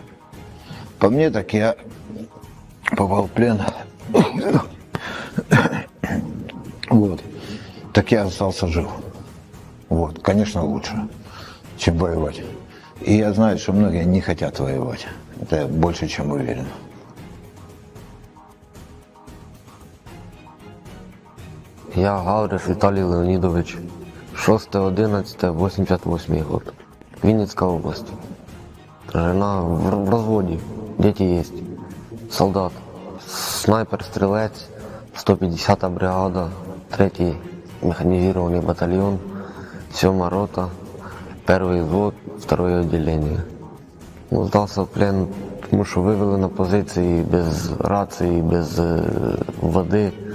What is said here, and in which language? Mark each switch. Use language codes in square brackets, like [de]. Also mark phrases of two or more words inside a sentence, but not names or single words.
[ru] По мне, так я попал в плен. Вот. Так я остался жив. Вот. Конечно, лучше, чем воевать. И я знаю, что многие не хотят воевать. Это больше, чем уверен. [uk] Я Гавриш Віталій Леонідович, 6.11.88 год. Вінницька область. [ru] Жена в разводе, дети есть. Солдат. [uk] Снайпер-стрелець, 150-та бригада, [ru] 3-й механизированный батальон, 7-я рота, 1-й взвод, 2-е отделение. [uk] Ну, здався [ru] в плен, [uk] тому що вивели на позиції без рації, без води.